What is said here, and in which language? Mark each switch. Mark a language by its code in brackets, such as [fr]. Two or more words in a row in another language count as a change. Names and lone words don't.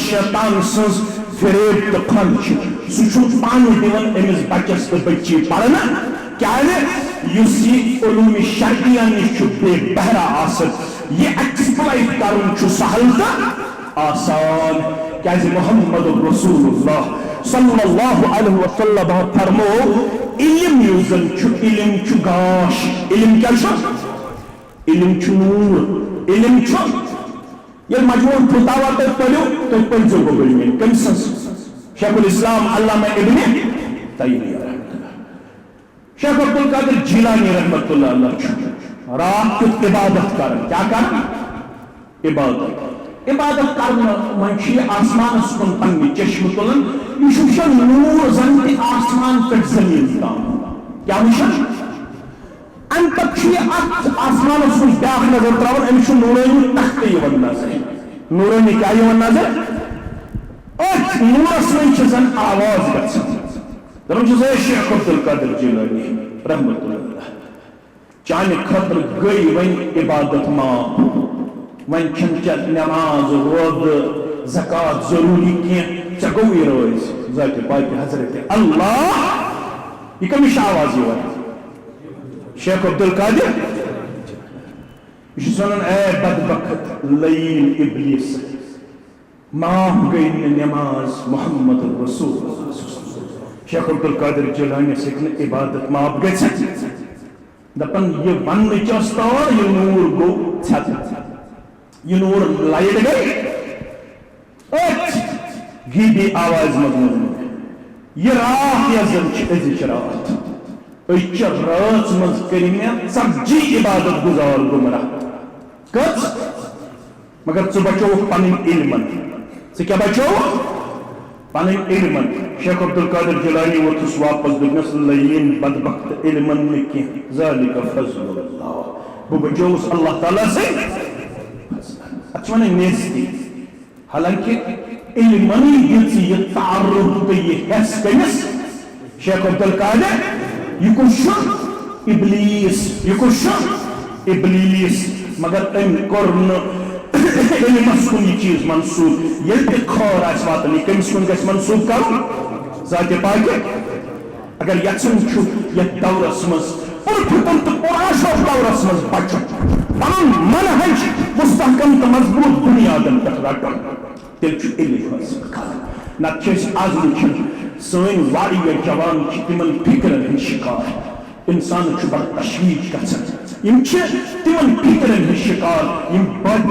[ks] شیطان سٕنٛز فریب تہٕ پھنٛد چھِ سُہ چھُ پانہٕ دِوان أمِس بچس تہٕ بچی پرنہٕ کیٛازِ یُس یہِ علوٗمِ شرعیہ نِش چھُ بے بہرا آسان یہ ایکسپلائٹ کرن چھُ سہل تہٕ آسان کیٛازِ محمد رسول اللہ صلی اللہ علیہ وسلم فرمو علم یُس زن چھُ علم چھُ گاش علم کیٛاہ چھُ علم چھُ نوٗر علم چھُ ییٚلہِ مجموع فتاوا تُہۍ پٔرِو تُہۍ پٔرۍزیو گوٚبٕرۍ میٲنۍ کٔمۍ سٕنٛز شیخ الاسلام علامہ ابن تیمیہ رحمۃ اللہ شیخ عبد القادر جیلانی رحمۃ اللہ علیہ چھُ رات کیُتھ عبادت کران کیا کران عبادت کرنہٕ وۄنۍ چھُ یہِ آسمانس کُن پننہِ چشمہٕ تُلان یہِ چھُ وٕچھان نوٗر زن تہِ آسمان پٮ۪ٹھ زٔمیٖن تام کیٛاہ وٕچھان امہِ پتہٕ چھُ یہِ اتھ آسمانس کُن بیٛاکھ نظر تراوان أمِس چھُ نوٗرٲنی تختہٕ یِوان نظر نوٗرٲنی کیٛاہ یِوان نظر أتھۍ نوٗرس منٛز چھِ زن آواز گژھان دپان چھُس اے شیخ عبد القادر جیلانی رحمۃ اللہ چانہِ خٲطرٕ گٔے وۄنۍ عبادت معاف وۄنۍ چھنہٕ ژےٚ نٮ۪ماز روزٕ زکات ضروٗری کینٛہہ ژےٚ گوٚوُے رٲزۍ ذاتِ پاکہِ حضرت اللہ یہِ کٔمِس چھِ آواز یِوان شیخ عبد القادر یہ چھُس ونان اے بدبخت لعین ابلیس معاف گئی نہٕ نٮ۪ماز محمد رسول شیخ عبد القادر جیلانیس ہیٚکہِ نہٕ عبادت معاف گٔژھِتھ دپان یہ وننٕچ ٲس تور یہِ نوٗر گوٚو ژھٮ۪تہٕ یہِ نوٗر لایٹ گٔے أتھۍ غیٖبی آوازِ منٛز ووٚن یہِ رات یۄس زن چھِ أزِچ رات أزچہِ رٲژ منٛز کٔرۍ مےٚ ژتجی عبادت گُزار گُمراہ کٔژ مگر ژٕ بچووُکھ پنٕنۍ علمن ژٕ کیٛاہ بچووُکھ پن علم شیخ عبد القادر جیلانی ووتھس واپس دس لین بدبخت علم کی [ar] ذالک فضل اللہ [ks] بہ بچوس اللہ تعالیٰ سے اچھا نیستی حالانکہ علمانی یہ تعارف تو یہ حس کمس شیخ عبد القادر یہ کچھ ابلیس یہ کچھ ابلیس مگر ام کورن علمس کن یہ چیز منسوب یل تہ خور آس واتن یہ کمس کن گھس منسوب کر ذات پاک اگر یژھن چھُ یتھ دورس مز پرپھٹن تو پراشو دورس مز بچن پن منہج مستحکم تو مضبوط بنیادن پہ رٹن تیل چھُ علم حاصل کرن نتہٕ چھِ أسۍ آز وٕچھان سٲنۍ واریاہ جوان چھِ تِمن فکرن ہٕنٛدۍ شکار انسان چھُ بڑٕ تشویش گژھان یم چھِ تِمن فکرن ہٕنٛدۍ شکار یم بد